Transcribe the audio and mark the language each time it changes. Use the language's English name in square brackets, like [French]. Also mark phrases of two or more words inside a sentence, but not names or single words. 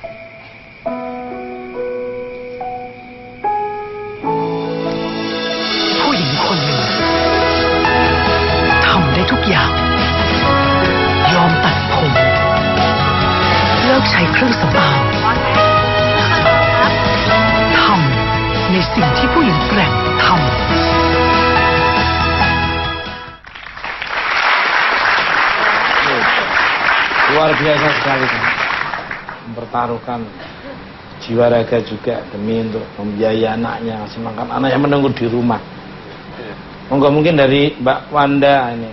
[Thai] ผู้หญิงคนหนึ่งทำได้ทุกอย่าง ยอมตัดผมเลิกใช้เครื่องสำอางทำในสิ่งที่ผู้หญิงแกร่งทำ [Indonesian] Luar biasa sekali kan. Mempertaruhkan jiwa raga juga demi untuk membiayai anaknya, ngasih makan anak yang menunggu di rumah. Monggo mungkin dari Mbak Wanda ini.